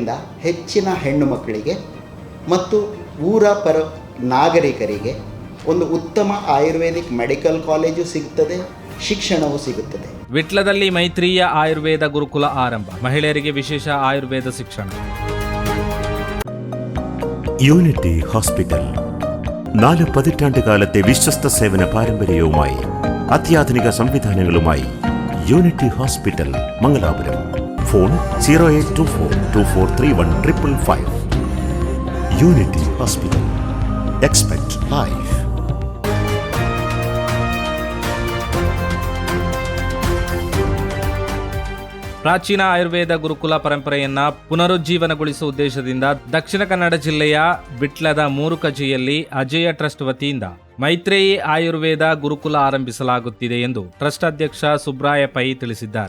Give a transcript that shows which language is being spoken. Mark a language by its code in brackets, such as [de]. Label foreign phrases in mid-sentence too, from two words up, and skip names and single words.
[kn] ಇದರಿಂದ ಹೆಚ್ಚಿನ ಹೆಣ್ಣು ಮಕ್ಕಳಿಗೆ ಮತ್ತು ಊರ ನಾಗರಿಕರಿಗೆ ಒಂದು ಉತ್ತಮ ಆಯುರ್ವೇದಿಕ್ ಮೆಡಿಕಲ್ ಕಾಲೇಜು ಸಿಗುತ್ತದೆ, ಶಿಕ್ಷಣವೂ ಸಿಗುತ್ತದೆ. ವಿಟ್ಲದಲ್ಲಿ ಮೈತ್ರಿಯ ಆಯುರ್ವೇದ ಗುರುಕುಲ ಆರಂಭ, ಮಹಿಳೆಯರಿಗೆ ವಿಶೇಷ ಆಯುರ್ವೇದ ಶಿಕ್ಷಣ. [ml] യൂണിറ്റി ഹോസ്പിറ്റൽ 4 പതിറ്റാണ്ടുകാലത്തെ വിശ്വസ്ത സേവന പാരമ്പര്യവുമായി അത്യാധുനിക സംവിധാനങ്ങളുമായി യൂണിറ്റി ഹോസ്പിറ്റൽ മംഗലാപുരം. ഫോൺ 0824243155. യൂണിറ്റി ഹോസ്പിറ്റൽ. [en] expect life. [kn] ಪ್ರಾಚೀನ ಆಯುರ್ವೇದ ಗುರುಕುಲ ಪರಂಪರೆಯನ್ನ ಪುನರುಜ್ಜೀವನಗೊಳಿಸುವ ಉದ್ದೇಶದಿಂದ ದಕ್ಷಿಣ ಕನ್ನಡ ಜಿಲ್ಲೆಯ ವಿಟ್ಲದ ಮೂರುಕಜಿಯಲ್ಲಿ ಅಜೇಯ ಟ್ರಸ್ಟ್ ವತಿಯಿಂದ ಮೈತ್ರೇಯಿ ಆಯುರ್ವೇದ ಗುರುಕುಲ ಆರಂಭಿಸಲಾಗುತ್ತಿದೆ ಎಂದು ಟ್ರಸ್ಟ್ ಅಧ್ಯಕ್ಷ ಸುಬ್ರಾಯ ಪೈ ತಿಳಿಸಿದ್ದಾರೆ.